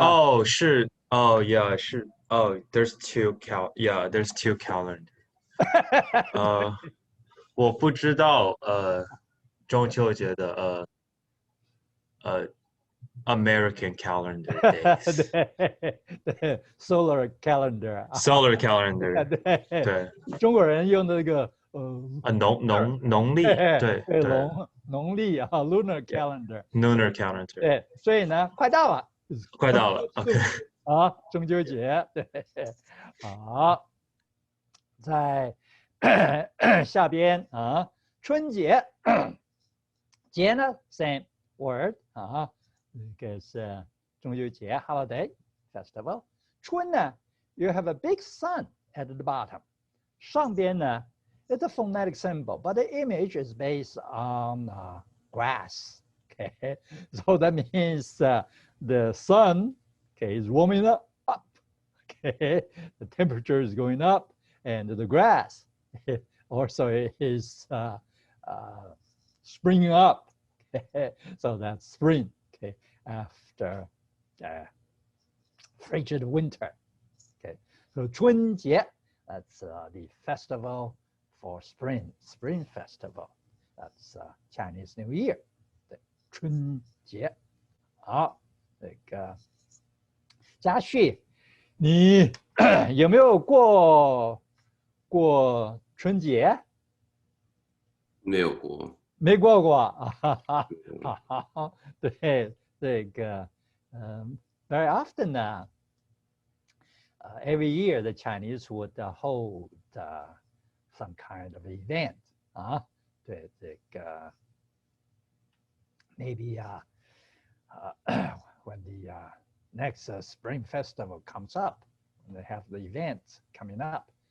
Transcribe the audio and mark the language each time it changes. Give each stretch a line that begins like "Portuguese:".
English: 哦，是哦 yeah 是哦 there's two there's two calendar.
Chinese: 我不知道中秋节的
English: American calendar days. 对 ，solar calendar。 solar calendar.
Chinese: 对对，中国人用的那个农历，对农历啊 ，
English: lunar calendar。 lunar calendar.
Chinese: 对，所以呢，快到了，快到了 ，OK。啊，中秋节，对，好，在下边啊，春节，节呢
English: same word
Chinese: 啊，这个是中秋节
English: holiday festival。春呢 you have a big sun at the bottom， 上边呢 it's a phonetic symbol， but the image is based on grass. Okay, so that means the sun, okay, is warming up. Okay, the temperature is going up, and the grass also is springing up. Okay, so that's spring. Okay, after frigid winter. Okay, so 春节, that's the festival for spring, spring festival. That's Chinese New Year. 春节。
Chinese: 好，这个嘉旭，你有没有过春节？没有过。没过过啊，好，对，这个
English: very often every year the Chinese would hold some kind of event 啊，对这个 maybe when the next spring festival comes up, they have the event coming up.